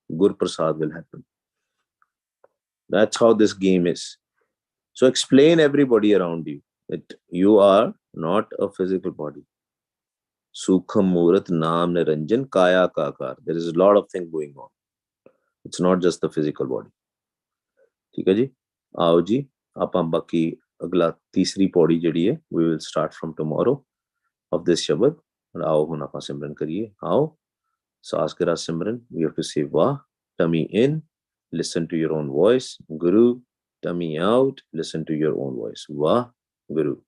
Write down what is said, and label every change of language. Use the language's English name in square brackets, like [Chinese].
[English] Gur Prasad will happen. That's how this game is. So explain everybody around you that you are not a physical body. Sukham Murat Naam Niranjan Kaya Kakar. There is a lot of things going on. It's not just the physical body. [Hindi] ठीक है जी, आओ जी, [Punjabi] ਆਪਾਂ ਬਾਕੀ ਅਗਲਾ ਤੀਸਰੀ ਪੌੜੀ ਜਿਹੜੀ ਹੈ [English] we will start from tomorrow of this [Punjabi] ਸ਼ਬਦ। ਆਓ ਹੁਣ ਆਪਾਂ ਸਿਮਰਨ ਕਰੀਏ। ਆਓ ਸਾਸ ਕੇ ਰਾਤ ਸਿਮਰਨ। [English] we have to say ਵਾਹ, tummy in, listen to your own voice, guru, tummy out, listen to your own voice, Waheguru.